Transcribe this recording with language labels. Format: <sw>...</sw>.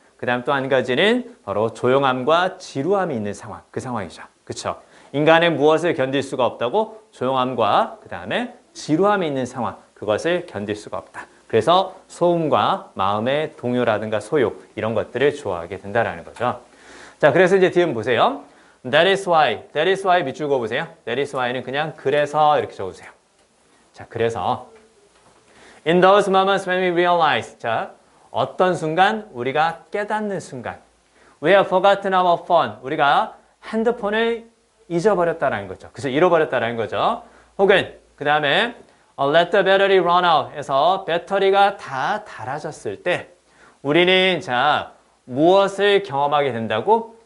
<ko>그 다음 또 한 가지는 바로 조용함과 지루함이 있는 상황. 그 상황이죠. 그쵸? 인간은 무엇을 견딜 수가 없다고? 조용함과 그 다음에 지루함이 있는 상황. 그것을 견딜 수가 없다. 그래서 소음과 마음의 동요라든가 소욕 이런 것들을 좋아하게 된다라는 거죠. 자, 그래서 이제 뒤에 보세요.</ko> <en>That is why</en> <ko>밑줄 그어보세요. That is why는 그냥 그래서 이렇게 적어주세요. 자, 그래서</ko> <en>In those moments when we realize</en> <ko>자, 어떤 순간? 우리가 깨닫는 순간</ko> <en>We have forgotten our phone</en> <ko>우리가 핸드폰을 잊어버렸다라는 거죠. 그래서 잃어버렸다라는 거죠. 혹은 그 다음에</ko> <en>Let the battery run out</en> <ko>해서 배터리가 다 닳아졌을 때 우리는 자 무엇을 경험하게 된다고?</ko>